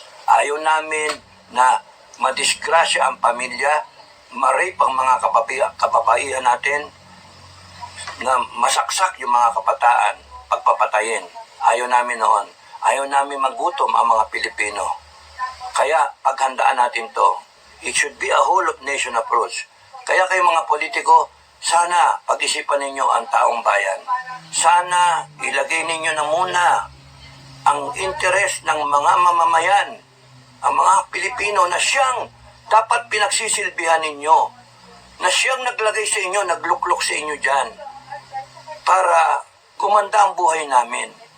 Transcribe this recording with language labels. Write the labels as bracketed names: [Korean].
[Filipino] Ayaw namin na madisgrasya ang pamilya, ma-rape ang mga kababaihan natin, na masaksak yung mga kabataan, pagpapatayin. Ayaw namin noon. Ayaw namin magutom ang mga Pilipino. Kaya paghandaan natin to. [English] It should be a whole of nation approach. [Filipino] Kaya kayo mga politiko, sana pag-isipan ninyo ang taong bayan. Sana ilagay ninyo na muna ang interes ng mga mamamayan, ang mga Pilipino na siyang dapat pinagsisilbihan ninyo, na siyang naglagay sa inyo, nagluklok sa inyo dyan, para gumanda ang buhay namin.